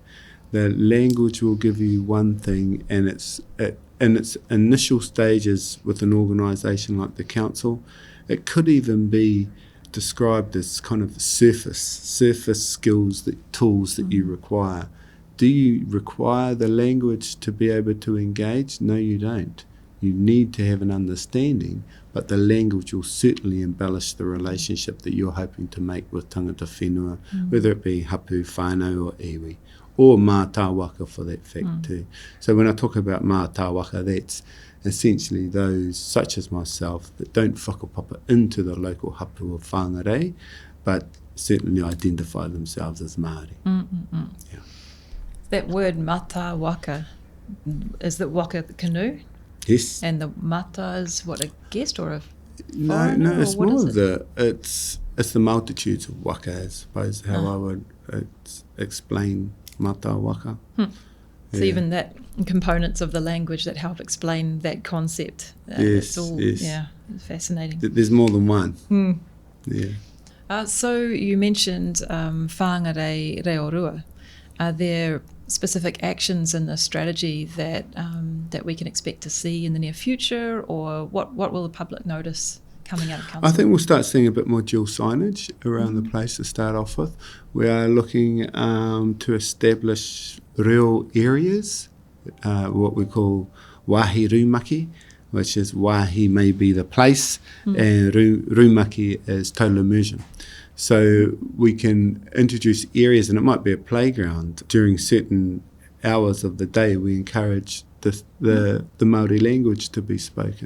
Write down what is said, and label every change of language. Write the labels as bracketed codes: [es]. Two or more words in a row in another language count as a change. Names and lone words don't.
[en] The language will give you one thing, and in its initial stages with an organisation like the council, it could even be described as kind of surface skills, tools that you require. Do you require the language to be able to engage? No, you don't. You need to have an understanding, but the language will certainly embellish the relationship that you're hoping to make with [mi] tangata whenua, [en] whether it be [mi] hapu, whānau [en] or iwi, or mātāwaka for that fact too. So when I talk about mātāwaka, that's essentially those, such as myself, that don't whakapapa into the local hapu of Whangarei, but certainly identify themselves as Māori. Yeah. That word mātāwaka, is that waka canoe? Yes. And the mata is what, a guest or a No, it's more of it's the multitudes of waka, I suppose, how I would explain [mi] mata waka. [en] So even that components of the language that help explain that concept. Yes, it's fascinating. There's more than one. Yeah. So you mentioned Whangārei reo rua. Are there specific actions in the strategy that that we can expect to see in the near future, or what will the public notice coming out of council? I think we'll start seeing a bit more dual signage around the place to start off with. We are looking to establish real areas, what we call [mi] wahi rumaki, [en] which is wahi may be the place, and rumaki is total immersion. So we can introduce areas, and it might be a playground. During certain hours of the day, we encourage the Māori language to be spoken.